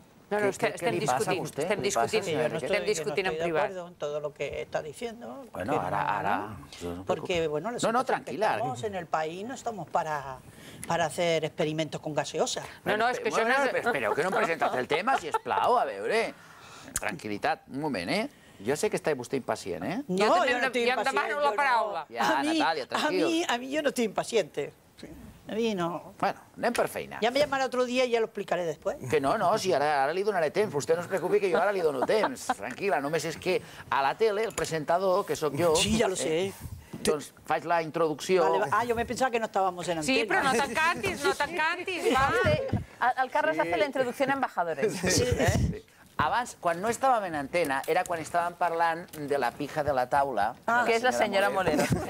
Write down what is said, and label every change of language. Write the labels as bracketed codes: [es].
[ca] No, estem discutint en privat. [es] De acuerdo en todo lo que está diciendo. Bueno, ahora... Porque, bueno, no, tranquila. Estamos en el país, no estamos para hacer experimentos con gaseosa. [ca] No, és que això no és... Espereu que no em presentat el tema, sisplau, a veure. Tranquil·litat, un moment, Jo sé que està vostè impacient, [es] No, yo no estoy impaciente. [ca] Demano la paraula. Ja, Natàlia, tranquil. [es] A mí yo no estoy impaciente. A mí no. [ca] Bueno, anem per feina. [es] Ya me llamará otro día y ya lo explicaré después. [ca] Que no, si ara li donaré temps. Vostè no es preocupi que jo ara li dono temps. Tranquil·la, només és que a la tele el presentador, que sóc jo... [es] Sí, ya lo sé. [ca] Doncs faig la introducció... [es] Vale, yo me pensaba que no estábamos en antena. [ca] Sí, però no t'encantis, va. [es] El Carlos hace la introducción a embajadores. Sí. [ca] Abans, quan no estàvem en antena, era quan estàvem parlant de la pija de la taula. Que és la senyora Molero.